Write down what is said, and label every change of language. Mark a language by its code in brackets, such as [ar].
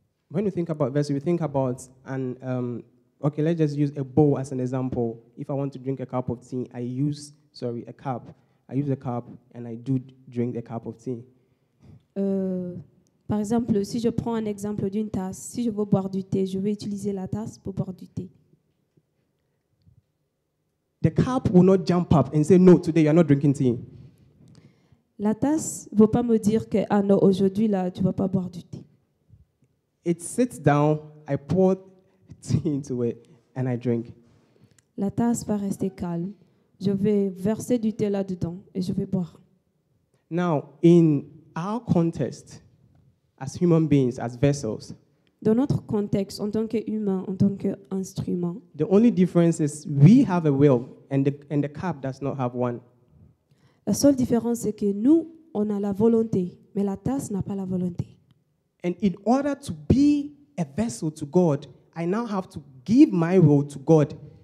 [en] When we think about vessel, we think about okay, let's just use a bowl as an example. If I want to drink a cup of tea, I use a cup. I use a cup and I do drink a cup of tea. [fr] Par exemple, si je prends un exemple d'une tasse, si je veux boire du thé, je vais utiliser la tasse pour boire du thé. [en] The cup will not jump up and say, no, today you're not drinking tea. [fr] La tasse ne veut pas me dire que ah non, aujourd'hui là, tu ne vas pas boire du thé. [en] It sits down, I pour tea into it, and I drink. [fr] La tasse va rester calme. Je vais verser du thé là-dedans et je vais boire. [en] Now, in our context, as human beings, as vessels, [fr] Dans notre contexte, en tant qu'humain, en tant qu'instrument, [en] the only difference is we have a will and the cup does not have one. [fr] la seule différence, c'est que nous, on a la volonté, mais la tasse n'a pas la volonté. [en] And in order to be a vessel to God, I now have to give my will to God.